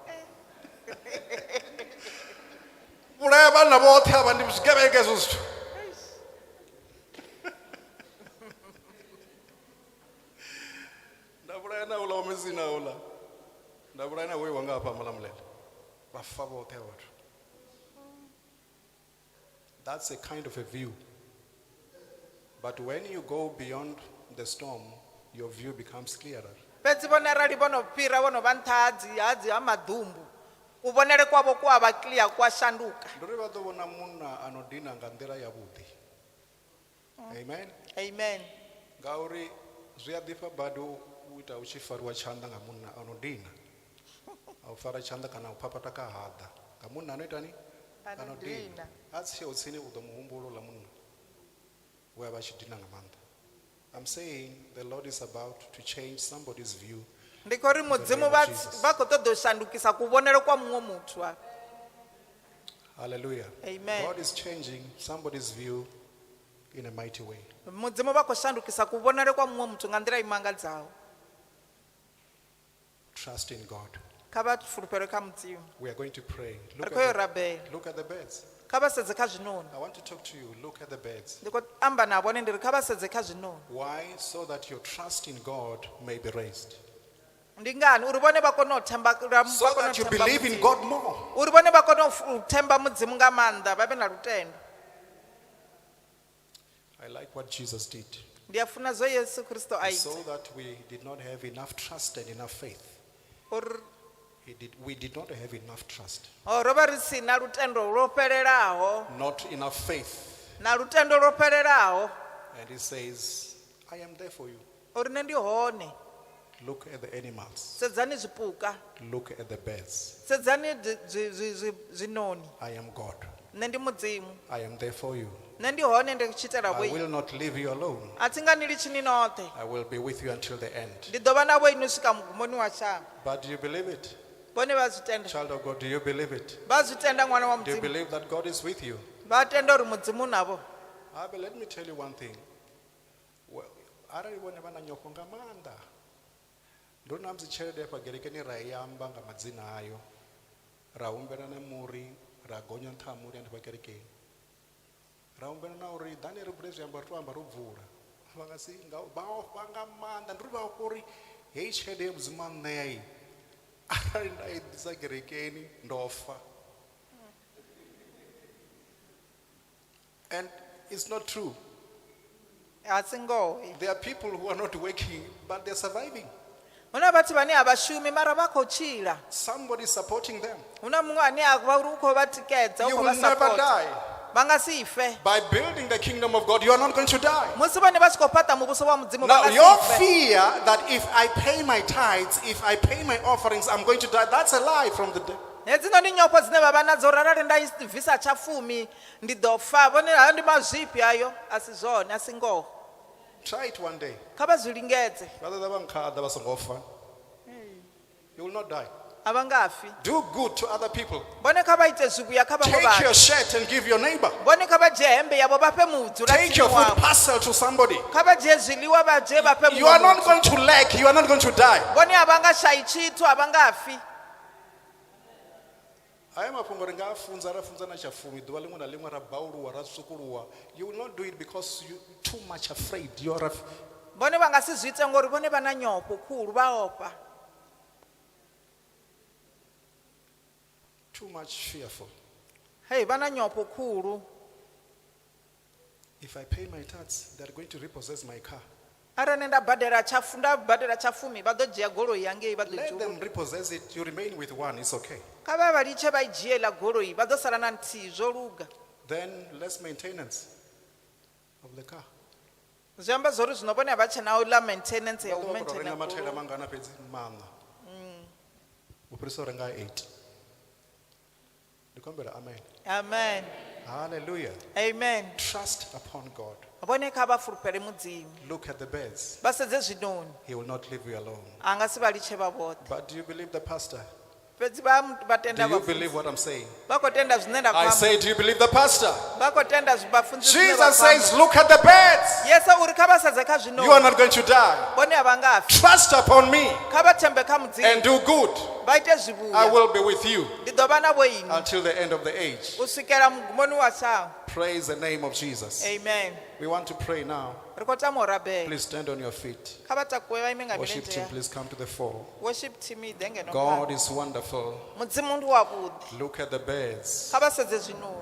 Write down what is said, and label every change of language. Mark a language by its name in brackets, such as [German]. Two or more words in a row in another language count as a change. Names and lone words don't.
[Venda] vhulaya vhana vhoṱhe avha ndi zwigevhege hezwo zwithu nda vhulaya na uḽa wa mizina uḽa nda vhulaya na hoyu wanga hafha malamulele vha fa vhoṱhe avha vhathu. [English] That's a kind of a view. But when you go beyond the storm, your view becomes clearer. [Venda] fhedzi vhone arali vhono fhira vhono vha nṱha hadzi ha maḓumbu kuvhonele kwavho ku a vha clear ku a shanduka. Ndo ri vha ḓo vhona munna ano dina nga nḓila yavhuḓi. Amen. Amen. Ngauri zwi a ḓifha badi u ita u tshi fariwa tshanḓa nga munna ano dina a u fara tshanḓa kana u phaphatha ka haḓa nga munna ano itani ano dina a tshiho tsini u ḓo muhumbulo ḽa munna we a vha tshi dina nga maanḓa. I'm saying the Lord is about to change somebody's view. Ndi khou ri mudzimu vha khou ṱoḓa u shandukisa kuvhonele kwa muṅwe muthu. Hallelujah. Amen. [English] God is changing somebody's view in a mighty way. [Venda] Mudzimu vha khou shandukisa kuvhonele kwa muṅwe muthu nga nḓila i mangadzaho. [English] Trust in God. [Venda] Kha vha fulufhele kha mudzimu. [English] We are going to pray. [Venda] Ri khou yo rabela. [English] Look at the beds. [Venda] Kha vha sedze kha zwinoni. [English] I want to talk to you. Look at the beds. [Venda] Ndi khou amba na vhone ndi ri kha vha sedze kha zwinoni. [English] Why? So that your trust in God may be raised. [Venda] Ndi ngani uri vhone vha kone u themba [English] So that you believe in God more. [Venda] uri vhone vha kone u themba mudzimu nga maanḓa vha vhe na lutendo. [English] I like what Jesus did. [Venda] Ndi a funa zwo Yesu Kristo a [English] So [Venda] ita. [English] that we did not have enough trust and enough faith. [Venda] Uri [English] We did not have enough trust. [Venda] ro vha ri si na lutendo lwo fhelelaho. [English] Not enough faith. [Venda] Na lutendo lwo fhelelaho. [English] And he says, I am there for you. [Venda] Uri nṋe ndi hone. [English] Look at the animals. [Venda] Sedzani zwipuka. [English] Look at the birds. [Venda] Sedzani zwinoni. [English] I am God. [Venda] Nṋe ndi mudzimu. [English] I am there for you. [Venda] Nṋe ndi hone ndi tshi itela [English] I [Venda] vho. [English] will not leave you alone. [Venda] A thi nga ni litshini noṱhe. [English] I will be with you until the end. [Venda] Ndi ḓo vha na vho inu swika mugumoni wa shango. [English] But do you believe it? [Venda] Vhone vha zwi tenda. [English] Child of God, do you believe it? [Venda] Vha zwi tenda ṅwana wa [English] Do you [Venda] mudzimu. [English] believe that God is with you? [Venda] Vha tenda uri mudzimu navho. [English] But let me tell you one thing. Well, [Venda] arali vhone vha na nyofho nga maanḓa. Ndo na musi tshelede hafha gerekeni ra i amba nga madzina ayo. Ra humbela na muri, ra gonya nṱha ha muri hanefha kerekeni. Ra humbela na uri ḓani ri vule zwiambaro to amba ro bvula. Vha nga si nga vha ofha nga maanḓa ndi ri vha uri hei tshelede ya mudzimu a ṋea i arali nda i ḓisa kerekeni ndo fa. [English] And it's not true. [Venda] A si ngoho. [English] There are people who are not working, but they're surviving. [Venda] Huna vhathu vhane a vha shumi mara vha khou tshila. [English] Somebody is supporting them. [Venda] Huna muṅwe ane a vha uri u khou vha tikedza, u [English] You [Venda] khou [English] will [Venda] vha [English] never [Venda] support. [English] die. [Venda] Vha nga si fe. [English] By building the kingdom of God, you are not going to die. [Venda] Musi vhone vha tshi khou fhaṱa muvhuso wa mudzimu [English] Now, [Venda] vha [English] your [Venda] nga si fe. [English] fear that if I pay my tithes, if I pay my offerings, I'm going to die, that's a lie from the devil. [Venda] Hedzino ndi nyofho dzine vha vha nadzo uri arali nda i bvisa tshafumi ndi ḓo fa. Vhone hayo ndi mazwifhi ayo, a si zwone, a si ngoho. [English] Try it one day. [Venda] Kha vha zwi lingedze. [English] You will not die. [Venda] A vha nga fi. [English] Do good to other people. [Venda] Vhone kha vha ite zwivhuya kha vhaṅwe [English] Take your [Venda] vhathu. [English] shirt and give your neighbor. [Venda] Vhone kha vha dzhie hembe yavho vha fhe mudzulatsini [English] Take your food [Venda] wavho. [English] parcel to somebody. [Venda] Kha vha dzhie zwiḽiwa vha dzhie vha fhe [English] You are not [Venda] muṅwe [English] going to lack. You are not going to die. [Venda] muthu. Vhone a vha nga shayi tshithu, a vha nga fi. [English] I am a [Venda] funza na chafumi ḓuvha ḽiṅwe na ḽiṅwe ra bauluwa ra tsukuluwa. [English] You will not do it because you too much afraid. You are [Venda] Vhone vha nga si zwi ite ngori vhone vha na nyofho khulu vha ofha. [English] too much fearful. [Venda] Hey, vha na nyofho khulu. [English] If I pay my tithes, they are going to repossess my car. [Venda] Arali nda badela tshafumi vha ḓo dzhia goloi yangei vha ḓo [English] Let [Venda] dzhia. [English] them repossess it. You remain with one. It's okay. [Venda] Kha vha vha litshe vha I dzhie la goloi vha ḓo sala na nthihi zwo luga. [English] Then less maintenance of the car. [Venda] Zwi amba zwori zwino vhone vha tshe na u la maintenance ya u Renga maintain mathaila goloi. mangana fhedzi maṋa. U fhirisa u renga 8. Amen. amen Hallelujah. amen [English] Trust upon God. [Venda] vhone kha vha fulufhele mudzimu [English] Look at the birds. [Venda] vha sedze zwinoni [English] He will not leave you alone. [Venda] a nga si vha litshe vha vhoṱhe [English] But do you believe the pastor? [Venda] fhedzi vha [English] Do [Venda] tenda [English] you [Venda] vhafunzi [English] believe what I'm saying? [Venda] vha khou tenda zwine nda [English] I [Venda] khou [English] say, do you believe the pastor? [Venda] vha khou tenda vhafunzi zwine vha [English] Jesus [Venda] khou [English] says, look at the birds. [Venda] yesu uri kha vha sedze kha [English] You are [Venda] zwinoni [English] not going to die. [Venda] vhone a vha nga fi [English] Trust upon me [Venda] kha vha thembe kha mudzimu [English] and do good. [Venda] vha ite [English] I [Venda] zwivhuya [English] will be with you [Venda] ndi ḓo vha na vho ini [English] until the end of the age. [Venda] u swikela mugumoni wa shango [English] Praise the name of Jesus. [Venda] amen [English] We want to pray now. [Venda] ri khou tama u rabela [English] Please stand on your feet. [Venda] kha vha takuwe vha ime nga [English] Worship [Venda] milenzhe [English] team, [Venda] ya [English] please come to the fore. worship team [Venda] i ḓe ngeno [English] God [Venda] phanḓa. [English] is wonderful. [Venda] mudzimu ndi wavhuḓi [English] Look at the birds. [Venda] kha vha sedze zwinoni